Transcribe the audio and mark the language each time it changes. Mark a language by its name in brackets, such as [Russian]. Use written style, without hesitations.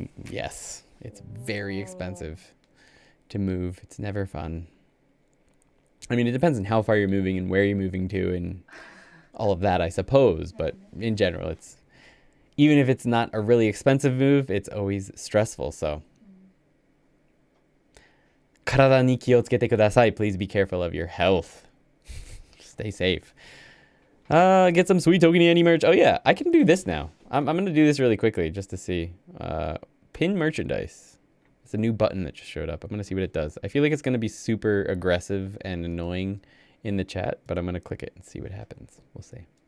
[English] Yes, it's very expensive to move. It's never fun. I mean, it depends on how far you're moving and where you're moving to and all of that, I suppose. But in general, even if it's not a really expensive move, it's always stressful. [Japanese] So, 体に気をつけてください. [English] Please be careful of your health. Stay safe. Get some sweet ToKini Andy merch. Oh yeah, I can do this now. I'm going to do this really quickly just to see. Pin merchandise. It's a new button that just showed up. I'm going to see what it does. I feel like it's going to be super aggressive and annoying in the chat, but I'm going to click it and see what happens. We'll see.